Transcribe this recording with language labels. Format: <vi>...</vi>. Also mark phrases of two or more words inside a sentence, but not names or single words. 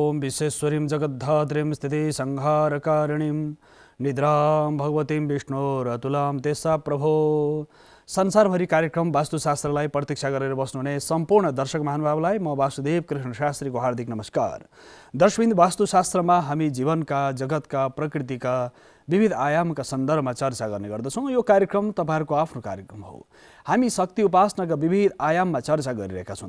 <sa>विश्वेश्वरीं जगद्धात्रीं स्थिति संहारकारिणीं निद्रां भगवतीं विष्णोरतुलां तेस्सा प्रभो।</sa> <ne>संसारभरि कार्यक्रम वास्तुशास्त्रलाई प्रतीक्षा गरेर बस्नुहुने सम्पूर्ण दर्शक महानुभावलाई म वासुदेव कृष्ण शास्त्रीको हार्दिक नमस्कार। दर्शकवृन्द, वास्तुशास्त्रमा हामी जीवनका, जगतका, प्रकृतिका विविध आयामका सन्दर्भमा चर्चा गर्ने गर्दछौँ। यो कार्यक्रम तपाईहरुको आफ्नो कार्यक्रम हो। हामी शक्ति उपासनाका विविध आयाममा चर्चा गरिरहेका छौँ।</ne>